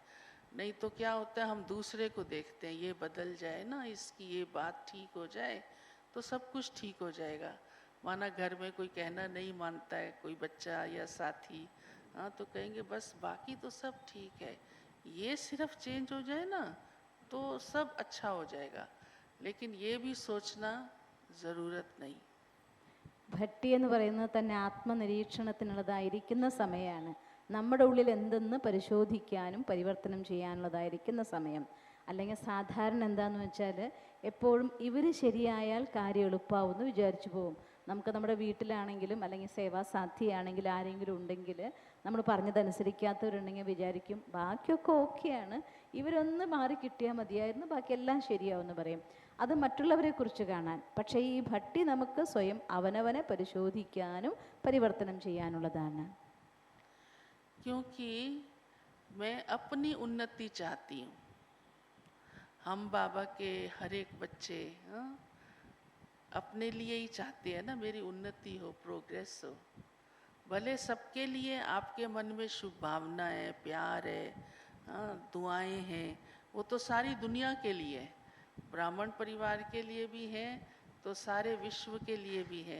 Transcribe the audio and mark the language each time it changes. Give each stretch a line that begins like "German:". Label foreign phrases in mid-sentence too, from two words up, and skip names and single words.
Hindi: नहीं तो क्या होता है, हम दूसरे को देखते हैं, ये बदल जाए ना, इसकी ये बात ठीक हो जाए तो सब कुछ ठीक हो जाएगा। माना घर में कोई कहना नहीं मानता है, कोई बच्चा या साथी, हाँ, तो कहेंगे बस बाकी तो सब ठीक है, ये सिर्फ चेंज हो जाए ना तो सब अच्छा हो जाएगा। लेकिन ये भी सोचना ज़रूरत नहीं।
Malayalam: ഭട്ടി എന്ന് പറയുന്നത് തന്നെ ആത്മനിരീക്ഷണത്തിനുള്ളതായിരിക്കുന്ന സമയമാണ്. നമ്മുടെ ഉള്ളിൽ എന്തെന്ന് പരിശോധിക്കാനും പരിവർത്തനം ചെയ്യാനുള്ളതായിരിക്കുന്ന സമയം. അല്ലെങ്കിൽ സാധാരണ എന്താണെന്ന് വെച്ചാൽ എപ്പോഴും ഇവർ ശരിയായാൽ കാര്യം എളുപ്പമാവുമെന്ന് വിചാരിച്ചു പോകും. നമുക്ക് നമ്മുടെ വീട്ടിലാണെങ്കിലും അല്ലെങ്കിൽ സേവാസാധ്യയാണെങ്കിൽ ആരെങ്കിലും ഉണ്ടെങ്കിൽ നമ്മൾ പറഞ്ഞതനുസരിക്കാത്തവരുണ്ടെങ്കിൽ വിചാരിക്കും ബാക്കിയൊക്കെ ഓക്കെയാണ്, ഇവരൊന്ന് മാറി കിട്ടിയാൽ മതിയായിരുന്നു, ബാക്കിയെല്ലാം ശരിയാവുമെന്ന് പറയും. അത് മറ്റുള്ളവരെ കുറിച്ച് കാണാൻ. പക്ഷേ ഈ ഭട്ടി നമുക്ക് സ്വയം അവനവനെ പരിശോധിക്കാനും പരിവർത്തനം ചെയ്യാനുള്ളതാണ്.
Hindi: क्योंकि मैं अपनी उन्नति चाहती हूँ। हम बाबा के हर एक बच्चे अपने लिए ही चाहते हैं ना, मेरी उन्नति हो, प्रोग्रेस हो। भले सबके लिए आपके मन में शुभ भावना है, प्यार है, दुआएं हैं, वो तो सारी दुनिया के लिए है, ब्राह्मण परिवार के लिए भी है तो सारे विश्व के लिए भी है।